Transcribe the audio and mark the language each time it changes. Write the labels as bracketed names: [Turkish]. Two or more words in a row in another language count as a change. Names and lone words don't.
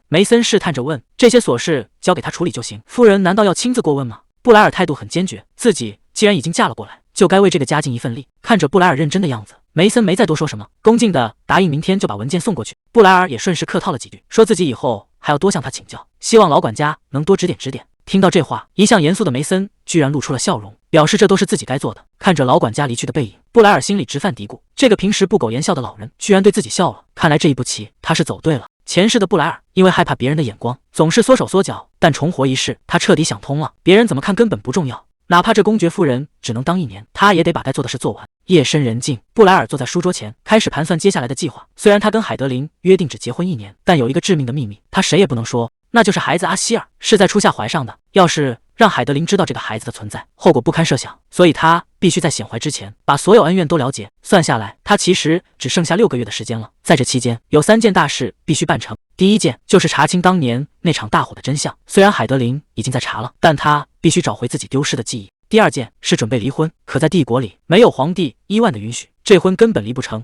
[Chinese] 梅森試探着問：“這些瑣事交給他處理就行，夫人難道要親自過問嗎？” 布萊爾態度很堅決，自己既然已經嫁了過來，就該為這個家盡一份力。看着布萊爾認真的樣子，梅森沒再多說什麼，恭敬地答應明天就把文件送過去。布萊爾也順勢客套了幾句，說自己以後還要多向他請教，希望老管家能多指點指點。聽到這話，一向嚴肅的梅森居然露出了笑容，表示這都是自己該做的。看着老管家離去的背影，布萊爾心裡直犯嘀咕，這個平時不苟言笑的老人居然對自己笑了，看來這一步棋他是走對了。前世的布萊爾因為害怕別人的眼光，總是縮手縮腳，但重活一世，他徹底想通了，別人怎麼看根本不重要。哪怕這公爵夫人只能當1年，他也得把該做的事做完。夜深人靜，布萊爾坐在書桌前，開始盤算接下來的計劃。雖然他跟海德琳約定只結婚1年，但有一個致命的秘密，他誰也不能說，那就是孩子阿希爾是在初夏懷上的。要是讓海德琳知道這個孩子的存在，後果不堪設想。所以他必須在顯懷之前把所有恩怨都了結。算下來，他其實只剩下6個月的時間了。在這期間，有3件大事必須辦成。第一件就是查清當年那場大火的真相。雖然海德琳已經在查了，但他必須找回自己丟失的記憶。第2件是準備離婚，可在帝國裡沒有皇帝伊萬的允許，這婚根本離不成。